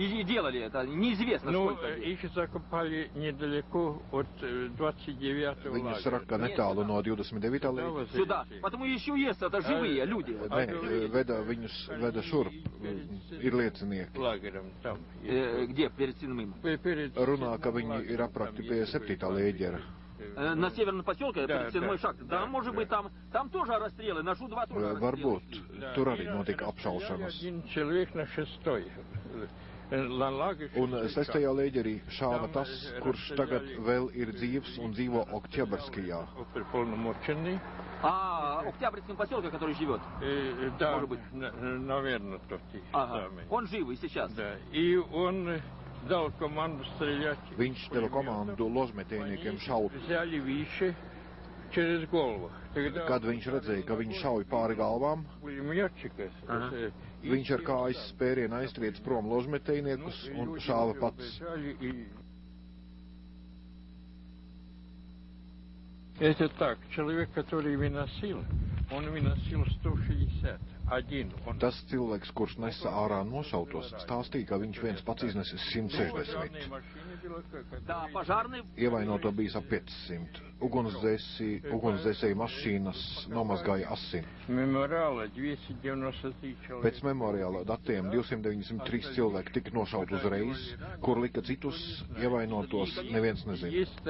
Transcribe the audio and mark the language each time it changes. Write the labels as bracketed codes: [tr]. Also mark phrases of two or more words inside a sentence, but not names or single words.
[lv] Viņus raka netālu no 29. Veda viņus šurp, ir liecinieki. Runā, ka viņi ir aprakti pie 7. lēģera. [ru] На северном поселке, перед седьмой шахтой, да, может быть, там тоже расстрелы, на Шу-2 тоже. [lv] Varbūt tur arī notika apšaušanas. Un 6. lēģerī šāva tas, kurš tagad vēl ir dzīvs un dzīvo Oktjabrskijā. [ru] Октябрьском поселке, который живет? Да, может быть. Наверное, тот и самый. Он жив и сейчас? Да, и он дал команду стрелять. [lv] Viņš deva komandu ložmetējniekiem šaut. [ru] Взяли выше через голову. [lv] Kad viņš redzēja, ka viņi šauj pāri galvām, viņš ar kājas spērienu aiztriec prom ložmetējniekus un šāva pats. [ru] Это так, человек, который выносил, он выносил 160. [lv] Tas cilvēks, kurš nesa ārā nošautos, stāstīja, ka viņš viens pats iznesis 160. Ievainoto bija ap 500. Ugunsdzēsēju mašīnas nomazgāja asins. Pēc memoriāla datiem 293 cilvēki tika nošaut uzreiz, kur lika citus ievainotos, neviens nezina.